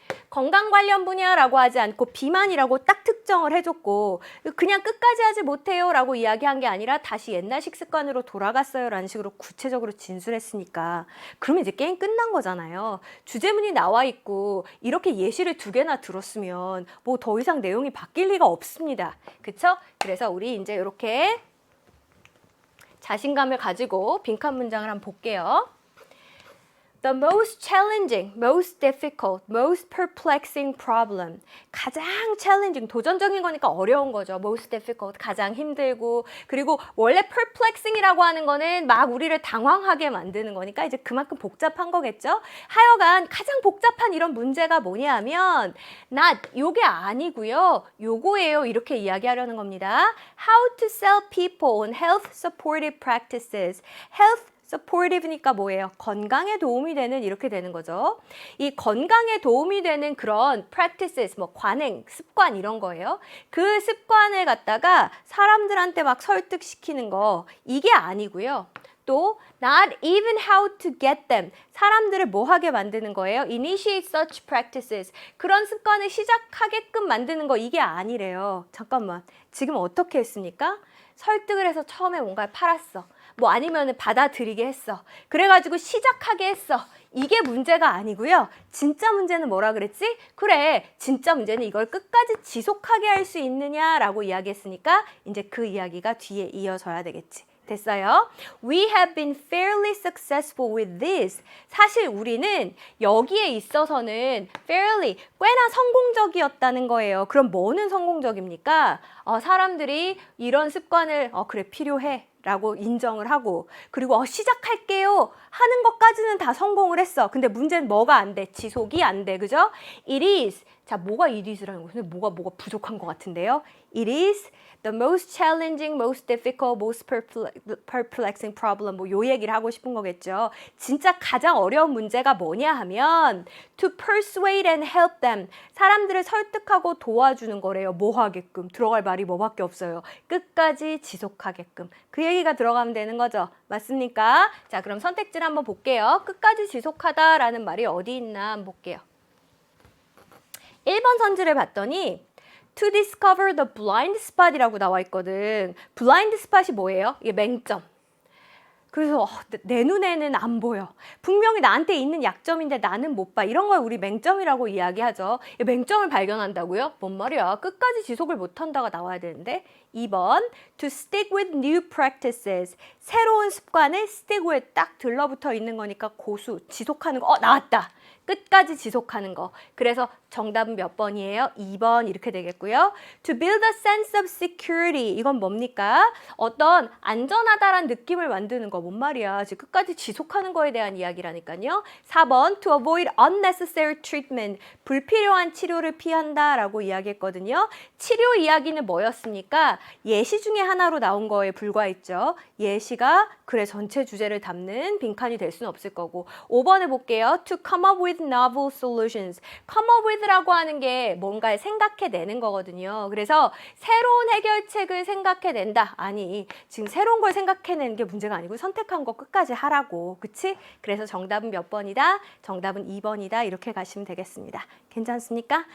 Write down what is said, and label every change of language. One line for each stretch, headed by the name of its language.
Korean: 건강 관련 분야라고 하지 않고 비만이라고 딱 특정을 해줬고 그냥 끝까지 하지 못해요 라고 이야기한 게 아니라 다시 옛날 식습관으로 돌아갔어요 라는 식으로 구체적으로 진술했으니까 그러면 이제 게임 끝난 거잖아요. 주제문이 나와 있고 이렇게 예시를 2개나 들었으면 뭐 더 이상 내용이 바뀔 리가 없습니다. 그쵸? 그래서 우리 이제 이렇게 자신감을 가지고 빈칸 문장을 한번 볼게요.
English: The most challenging, most difficult, most perplexing problem.
Korean: 가장 challenging, 도전적인 거니까 어려운 거죠. most difficult, 가장 힘들고 그리고 원래 perplexing이라고 하는 거는 막 우리를 당황하게 만드는 거니까 이제 그만큼 복잡한 거겠죠. 하여간 가장 복잡한 이런 문제가 뭐냐면 not, 요게 아니고요. 요거예요. 이렇게 이야기하려는 겁니다.
English: How to sell people on health supportive practices.
Korean: health supportive니까 뭐예요? 건강에 도움이 되는 이렇게 되는 거죠. 이 건강에 도움이 되는 그런 practices, 뭐 관행, 습관 이런 거예요. 그 습관을 갖다가 사람들한테 막 설득시키는 거 이게 아니고요.
English: 또 not even how to get them.
Korean: 사람들을 뭐 하게 만드는 거예요?
English: Initiate such practices.
Korean: 그런 습관을 시작하게끔 만드는 거 이게 아니래요. 잠깐만. 지금 어떻게 했습니까? 설득을 해서 처음에 뭔가를 팔았어. 뭐 아니면 받아들이게 했어. 그래가지고 시작하게 했어. 이게 문제가 아니고요. 진짜 문제는 뭐라 그랬지? 그래, 진짜 문제는 이걸 끝까지 지속하게 할 수 있느냐라고 이야기했으니까 이제 그 이야기가 뒤에 이어져야 되겠지. 됐어요?
English: We have been fairly successful with this.
Korean: 사실 우리는 여기에 있어서는 fairly, 꽤나 성공적이었다는 거예요. 그럼 뭐는 성공적입니까? 사람들이 이런 습관을 그래 필요해. 라고 인정을 하고 그리고 시작할게요 하는 것까지는 다 성공을 했어. 근데 문제는 뭐가 안 돼? 지속이 안 돼. 그죠?
English: It is.
Korean: 자, 뭐가 it is라는 거예요? 뭐가 부족한 것 같은데요?
English: It is the most challenging, most difficult, most perplexing problem.
Korean: 뭐 요 얘기를 하고 싶은 거겠죠. 진짜 가장 어려운 문제가 뭐냐 하면
English: to persuade and help them.
Korean: 사람들을 설득하고 도와주는 거래요. 뭐 하게끔. 들어갈 말이 뭐밖에 없어요. 끝까지 지속하게끔. 그 얘기가 들어가면 되는 거죠. 맞습니까? 자, 그럼 선택지를 한번 볼게요. 끝까지 지속하다라는 말이 어디 있나 한번 볼게요. 1번 선지를 봤더니
English: to discover the blind spot
Korean: 이라고 나와 있거든. blind spot이 뭐예요? 이게 맹점. 그래서 내 눈에는 안 보여. 분명히 나한테 있는 약점인데 나는 못 봐. 이런 걸 우리 맹점이라고 이야기하죠. 맹점을 발견한다고요? 뭔 말이야? 끝까지 지속을 못한다가 나와야 되는데 2번
English: to stick with new practices.
Korean: 새로운 습관에 stick with 딱 들러붙어 있는 거니까 고수, 지속하는 거. 나왔다. 끝까지 지속하는 거. 그래서 정답은 몇 번이에요? 2번 이렇게 되겠고요.
English: To build a sense of security.
Korean: 이건 뭡니까? 어떤 안전하다란 느낌을 만드는 거. 뭔 말이야? 지금 끝까지 지속하는 거에 대한 이야기라니까요.
English: 4번 To avoid unnecessary treatment.
Korean: 불필요한 치료를 피한다라고 이야기했거든요. 치료 이야기는 뭐였습니까? 예시 중에 하나로 나온 거에 불과했죠. 예시가 글의 전체 주제를 담는 빈칸이 될 수는 없을 거고. 5번에 볼게요.
English: To come up with novel solutions.
Korean: come up with라고 하는 게 뭔가를 생각해내는 거거든요. 그래서 새로운 해결책을 생각해낸다. 아니, 지금 새로운 걸 생각해내는 게 문제가 아니고 선택한 거 끝까지 하라고. 그치? 그래서 정답은 몇 번이다? 정답은 2번이다. 이렇게 가시면 되겠습니다. 괜찮습니까?